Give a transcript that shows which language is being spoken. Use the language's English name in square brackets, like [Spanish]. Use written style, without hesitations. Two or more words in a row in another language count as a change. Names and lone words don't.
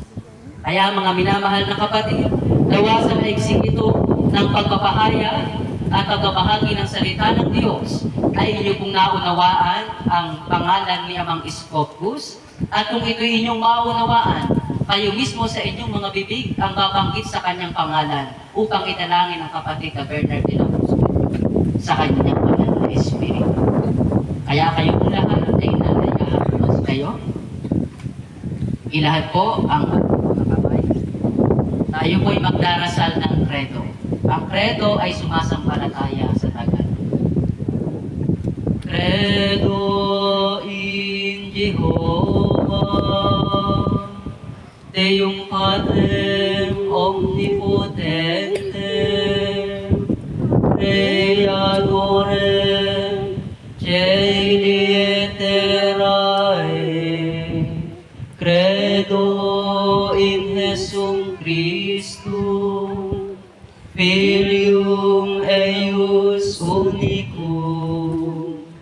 [Filipino] Kaya mga minamahal na kapatid, nawa sa maiksing ito ng pagpapahaya at pagbabahagi ng salita ng Diyos ay inyo pong naunawaan ang pangalan ni Amang Iskopos, at kung ito inyong maunawaan, kayo mismo sa inyong mga bibig ang babanggit sa kanyang pangalan upang italangin ang kapatid na Bernard de la Cruz sa kanyang pangalan na Espiritu. Kaya kayo po lahat ay nanayahan kayo. Ilahat po ang mga kamay. Tayo po ay magdarasal ng credo. Ang credo ay sumasampalataya sa Tagalog. [Latin] Credo in Jehovah, Deum Patrem Omnipotentem, Creatorem Caeli et terrae, Credo in Jesum Christum, Filium eius unicum,